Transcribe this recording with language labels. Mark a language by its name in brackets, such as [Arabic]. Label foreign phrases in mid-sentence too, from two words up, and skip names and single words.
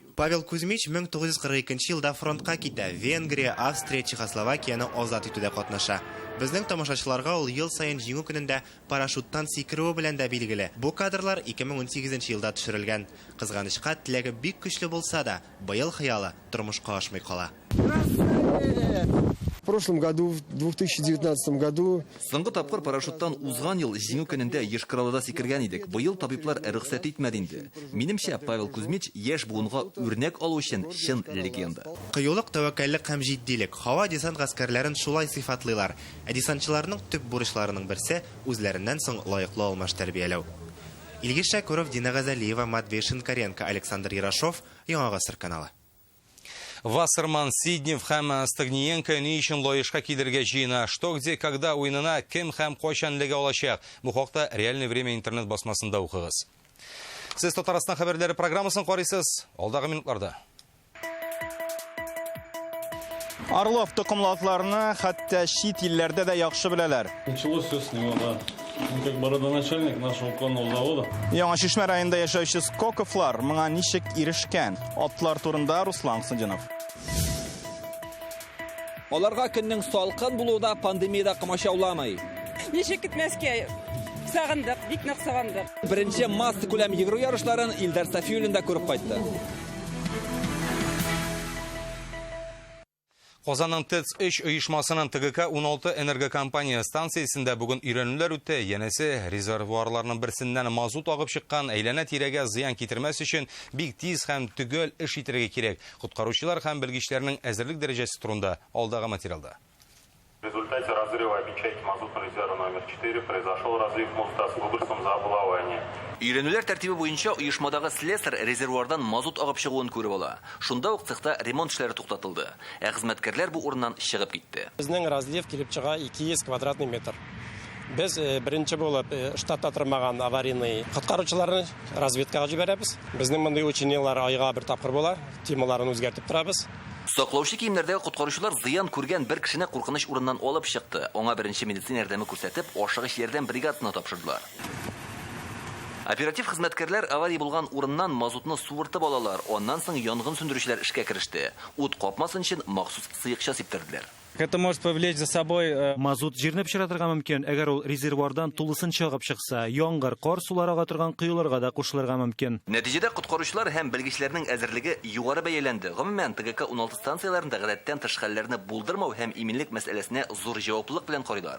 [Tatar] Павел Кузьмич 1942 елда фронтка китә. Венгрия, Австрия, Чехословакияны азат итүдә катнаша. Безнең тамашачыларга ул ел саен җиңү көнендә парашюттан сикерү белән дә билгеле. Бу кадрлар 2018 елда төшерелгән. Кызганычка теләге бик көчле булса да, быел хыялы тормышка ашмый кала. [Russian] В прошлом году, в 2019 году... [Tatar] Соңгы тапкыр парашюттан узган ел җиңү көнендә Ешкыралыда сикергән идек. Быел табиблар рөхсәт итмәде инде. Минемчә, Павел Кузьмич яшь буынга үрнәк алу өчен чын легенда. Кыюлык, тәвәккәллек һәм җитдилек. Һава десант гаскәрләрен шулай сыйфатлыйлар. Десантчыларның төп бурычларының берсе үзләреннән соң лаеклы алмаш тәрбияләү. Илгиз Шакуров, Дина Газалиева, Матвей Шинкаренко, Александр Ярашов, Яңа Гасыр каналы. Вассерман, Сиднев һәм Стагниенко ни өчен лаешка килергә җыена, что, где, когда уенына кем һәм кайчан леге алачак. Бу хакта Реальное время интернет басмасында укыгыз. Сез Татарстан хәбәрләре программасын карыйсыз. Алдагы минутларда. Орлов токымлатларны хәтта чит илләрдә дә яхшы беләләр. [Russian] Началось все с него, да. Он как бы родоначальник нашего конного завода. [Tatar] Яңа Шишмә районында яшәүче Скоковлар моңа ничек ирешкән? Атлар турында Руслан Сынҗанов. Аларга көннең салкын булуда пандемияда комачауламый. Ничек китмәскә сагындык, бик нык сагындык. Беренче масса күләм йөгерү ярышларын Илдар Сафиуллинда күреп кайтты. Казанның ТЭЦ-3 оешмасының ТГК-16 энергокомпания станциясында бүген өйрәнүләр үтте. Янәсе, резервуарларның берсеннән мазут агып чыккан, әйләнә тирәгә зыян китермәс өчен бик тиз һәм төгәл эш итәргә кирәк. Коткаручылар һәм белгечләрнең әзерлек дәрәҗәсе турында алдагы материалда. [Russian] В результате разрыва ячейки мазутного резерва номер 4 произошел разрыв моста с выбросом за облавание. [Tatar] Өйрәнүләр тәртибе буенча оешмадагы слесарь резервуардан мазут агып чыгуын күреп ала. Шунда ук цехта ремонт эшләре туктатылды. Ә хезмәткәрләр бу урыннан чыгып китте. Безнең разлив килеп чыга 200 [Russian] квадратный метр. [Tatar] Без беренче булып штатта тормаган аварийный коткаручыларны разведкага җибәрәбез. Безнең мондый учениялар айга бер тапкыр була. Темаларын үзгәртеп торабыз. Саклаучы киемнәрдәге коткаручылар зыян күргән бер кешене куркыныч урыннан алып чыкты. Аңа беренче медицина ярдәме күрсәтеп, ашыгыч ярдәм бригадасына тапшырдылар. Оператив хезмәткәрләр авария булган урыннан мазутны суыртып алалар. Аннан соң янгын сөндерүчеләр эшкә кереште. Ут капмасын өчен махсус сыекча сиптерделәр. [Russian] Это может повлечь за собой [Tatar] мазут җирне пешерәтергә мөмкин. Әгәр ул резервуардан тулысынча агып чыкса, яңгыр, кар сулары ага торган кыюларга да кушылырга мөмкин. Нәтиҗәдә коткаручылар һәм белгечләрнең әзерлеге югары бәяләнде. Гомумән ТГК-16 станцияларында гадәттән тыш хәлләрне булдырмау һәм иминлек мәсьәләсенә зур җаваплылык белән карыйлар.